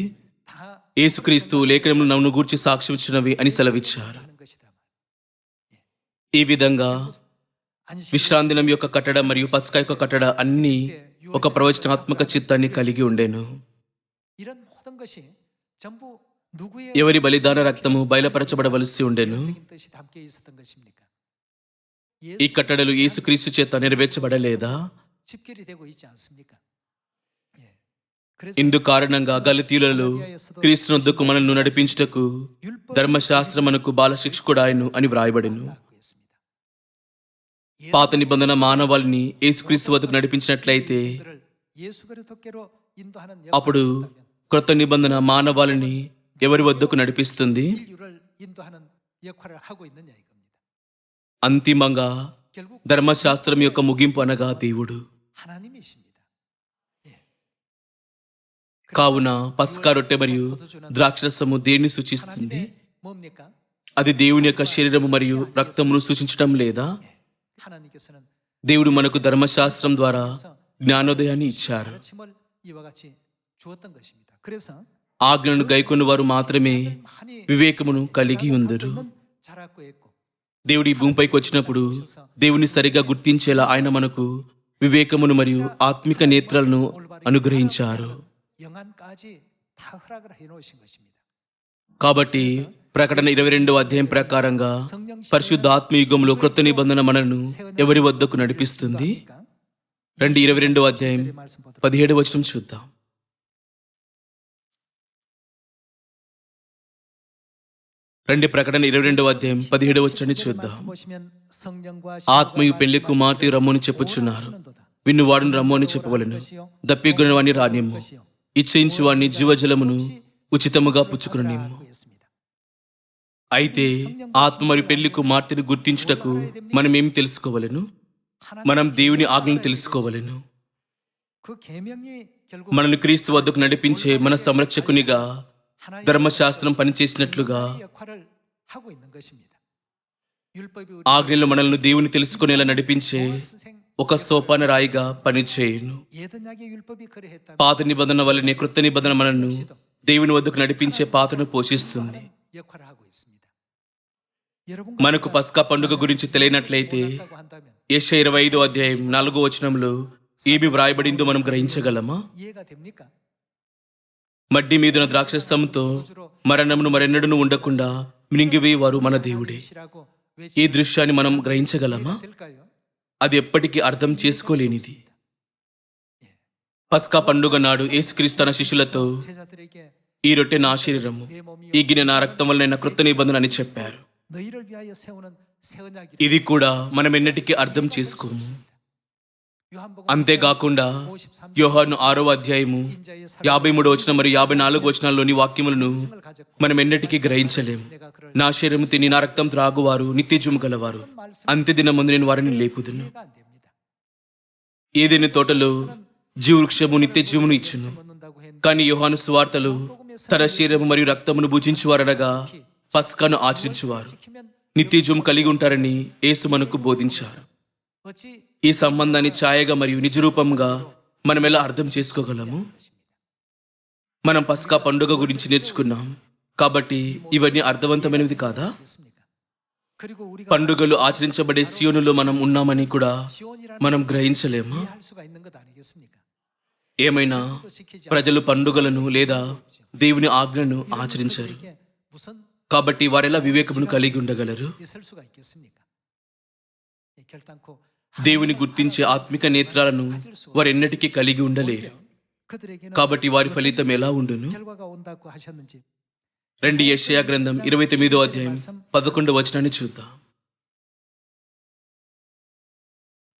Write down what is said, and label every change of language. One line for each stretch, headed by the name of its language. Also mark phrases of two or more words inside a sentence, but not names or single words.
Korean: 다
Telugu: యేసుక్రీస్తు లేఖనములు నన్ను గూర్చి సాక్ష్యం ఇచ్చినవి అని సెలవిచ్చారు.
Korean: 하는 것이다.
Telugu: ఈ విధంగా
Korean: 안식
Telugu: విశ్రాంతి దినం యొక్క కట్టడ మరియు పస్కా యొక్క కట్టడ అన్నీ ఒక ప్రవచనాత్మక చిత్తాన్ని కలిగి ఉండెను.
Korean: 이런 모든 것이 전부 누구의
Telugu: ఎవరి బలిదాన రక్తము బయలుపరచబడవలసి ఉండెను.
Korean: 적인 뜻이 담겨 있었던 것입니까?
Telugu: ఈ కట్టడలు యేసుక్రీస్తు చేత నెరవేర్చబడలేదా?
Korean: 집결이 되고 있지 않습니까? 예. 그래서
Telugu: ఇందు కారణంగా గలతీయులలో క్రీస్తునొద్దకు మనల్ని నడిపించుటకు ధర్మశాస్త్రం మనకు బాలశిక్షకుడు ఆయను అని వ్రాయబడెను.
Korean: 있다고 했습니다.
Telugu: పాత నిబంధన మానవాళిని యేసుక్రీస్తు వద్దకు నడిపించినట్లయితే
Korean: 예수들을 예수 그리스도께로 인도하는
Telugu: అప్పుడు క్రొత్త నిబంధన మానవాళిని ఎవరి వద్దకు నడిపిస్తుంది?
Korean: 인류를 인도하는 역할을 하고 있느냐 이겁니다.
Telugu: అంతిమంగా
Korean: 결국
Telugu: ధర్మశాస్త్రం యొక్క ముగింపు అనగా దేవుడు.
Korean: 하나님이십니다. 예.
Telugu: కావున పస్కా రొట్టె మరియు ద్రాక్షరసము దేన్ని సూచిస్తుంది?
Korean: 하나님의 뭡니까?
Telugu: అది దేవుని యొక్క శరీరము మరియు రక్తమును సూచించటం లేదా?
Korean: 하나님께서는
Telugu: దేవుడు మనకు ధర్మశాస్త్రం ద్వారా జ్ఞానోదయాన్ని ఇచ్చారు.
Korean: 가르침을 이와 같이 주었던 것입니다. 그래서
Telugu: ఆజ్ఞలను గైకొన్న వారు మాత్రమే
Korean: 많이
Telugu: వివేకమును కలిగి ఉందరు.
Korean: 자라고 했고
Telugu: దేవుడి ఈ భూమిపైకి వచ్చినప్పుడు దేవుని సరిగా గుర్తించేలా ఆయన మనకు వివేకమును మరియు ఆత్మిక నేత్రాలను అనుగ్రహించారు.
Korean: 영안까지 다 허락을 해놓으신 것입니다.
Telugu: కాబట్టి ప్రకటన 22వ అధ్యాయం ప్రకారంగా పరిశుద్ధాత్మ యుగంలో క్రొత్త నిబంధన మనను ఎవరి వద్దకు నడిపిస్తుంది? 22వ అధ్యాయం 17వ వచనం చూద్దాం. ప్రకటన 22వ అధ్యాయం 17వ వచనాన్ని చూద్దాం. ఆత్మయు పెళ్లి కుమార్తె రమ్మని చెప్పుచున్నారు. విన్నువాడును రమ్ము అని చెప్పవలెను. దప్పిగొనిన వాణ్ణి రానిమ్ము. ఇచ్ఛయించు వాణ్ణి జీవజలమును ఉచితముగా పుచ్చుకునిమ్ము. అయితే ఆత్మ మరియు పెళ్లి కుమార్తెను గుర్తించుటకు మనం ఏం తెలుసుకోవలెను? మనం దేవుని ఆజ్ఞను తెలుసుకోవలెను.
Korean: 그 계명이 결국
Telugu: మనల్ని క్రీస్తు వద్దకు నడిపించే మన సంరక్షకునిగా ధర్మశాస్త్రం పనిచేసినట్లుగా
Korean: 역할을 하고 있는 것입니다. 율법이 우리
Telugu: ఆజ్ఞలు మనల్ని దేవుని తెలుసుకునేలా నడిపించే
Korean: 선생
Telugu: ఒక సోపాన రాయిగా పనిచేయును.
Korean: 예언약의 율법이 그러했다면
Telugu: పాత నిబంధన వల్లనే క్రొత్త నిబంధన మనల్ని దేవుని వద్దకు నడిపించే పాత్రను పోషిస్తుంది.
Korean: 역할을 하고 있습니다. 여러분
Telugu: మనకు పస్కా పండుగ గురించి తెలియనట్లయితే
Korean: 한다면
Telugu: యెషయా 25వ అధ్యాయం 4వ వచనంలో ఏమి వ్రాయబడిందో మనం గ్రహించగలమా?
Korean: 이해가 됩니까?
Telugu: మడ్డి మీదున ద్రాక్షరసంతో మరణమును మరెన్నడూ ఉండకుండా మింగివేవారు మన దేవుడే.
Korean: 시라고
Telugu: ఈ దృశ్యాన్ని మనం గ్రహించగలమా?
Korean: 될까요?
Telugu: అది ఎప్పటికీ అర్థం చేసుకోలేనిది. పస్కా పండుగ నాడు యేసుక్రీస్తు తన శిష్యులతో
Korean: 제자들에게
Telugu: ఈ రొట్టె నా శరీరము,
Korean: 내 몸이
Telugu: ఈ గిన్నె నా రక్తం వలన క్రొత్త నిబంధన అని చెప్పారు.
Korean: 너희를 위하여 세우는 새 언약이라.
Telugu: ఇది కూడా మనం ఎన్నటికీ అర్థం చేసుకోము.
Korean: 요한복음
Telugu: అంతేకాకుండా 53 యోహాను 6వ అధ్యాయము 53వ వచనం మరియు 54వ వచనాల్లోని వాక్యములను
Korean: 을 가졌고
Telugu: మనం ఎన్నటికీ గ్రహించలేము.
Korean: 내가 그를
Telugu: నా శరీరము తిని నా రక్తం త్రాగువారు నిత్యజీవము గలవారు. అంత్య దినమందు నేను వారిని లేపుదును.
Korean: 이해가 안 됩니다.
Telugu: ఏదైనా తోటలో జీవవృక్షము నిత్య జీవమును ఇచ్చును.
Korean: 먹는다고 했는데
Telugu: కానీ యోహాను సువార్తలు తన శరీరము మరియు రక్తమును భుజించువారనగా పస్కాను ఆచరించువారు
Korean: 지키면
Telugu: నిత్య జీవం కలిగి ఉంటారని యేసు మనకు బోధించారు.
Korean: 어찌
Telugu: ఈ సంబంధాన్ని ఛాయగా మరియు నిజరూపంగా మనం ఎలా అర్థం చేసుకోగలము? మనం పస్కా పండుగ గురించి నేర్చుకున్నాం కాబట్టి ఇవన్నీ అర్థవంతమైనది కాదా?
Korean: 됐습니까? 그리고 우리가
Telugu: పండుగలు ఆచరించబడే సియోనులో మనం ఉన్నామని కూడా
Korean: 시온이라는
Telugu: మనం గ్రహించలేమా?
Korean: 이해할 수가 있는 것 아니겠습니까?
Telugu: ఏమైనా
Korean: 또 지키지
Telugu: ప్రజలు పండుగలను లేదా దేవుని ఆజ్ఞలను
Korean: 않는
Telugu: ఆచరించారు.
Korean: 그들에게 무슨
Telugu: కాబట్టి వారెలా వివేకమును కలిగి ఉండగలరు?
Korean: 있을 수가 있겠습니까? 예, 결단코
Telugu: దేవుని గుర్తించే ఆత్మిక నేత్రాలను వారెన్నటికీ కలిగి ఉండలేరు.
Korean: 그들에게는
Telugu: కాబట్టి వారి ఫలితం ఎలా ఉండును?
Korean: 결과가 온다고 하셨는지
Telugu: యెషయా గ్రంథం 29వ అధ్యాయం 11వ వచనాన్ని చూద్దాం.